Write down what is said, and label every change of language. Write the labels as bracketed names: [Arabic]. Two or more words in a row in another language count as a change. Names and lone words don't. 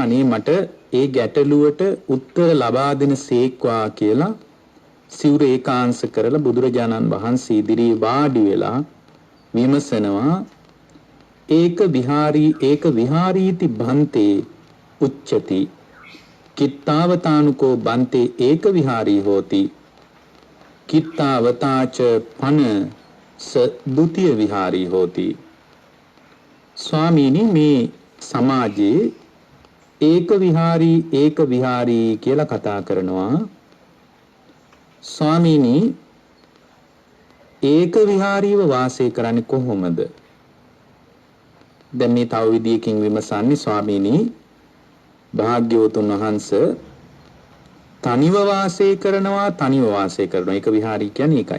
[Sinhala] අනේ මට ඒ ගැටලුවට උත්තර ලබා දෙන සේක්වා කියලා සිවුර ඒකාංශ කරලා බුදුරජාණන් වහන්සේ ඉදිරියේ වාඩි වෙලා විමසනවා. [Pali] ඒක විහාරීති භන්තේ උච්චති කිත්තාවතානුකෝ බන්තේ ඒක විහාරී හෝති කිත්තාවතාච පන ස ဒ ුතිය විහාරී හෝති. [Sinhala] ස්වාමීනි මේ සමාජයේ [Pali] ඒක විහාරී [Sinhala] කියලා කතා කරනවා. ස්වාමීනි [Pali] ඒක විහාරීව [Sinhala] වාසය කරන්නේ කොහොමද? දැන් මේ තව විදියකින් විමසන්නේ ස්වාමීනි භාග්‍යවතුන් වහන්සේ තනිව වාසය කරනවා [Pali] ඒක විහාරී [Sinhala] කියන්නේ ඒකයි.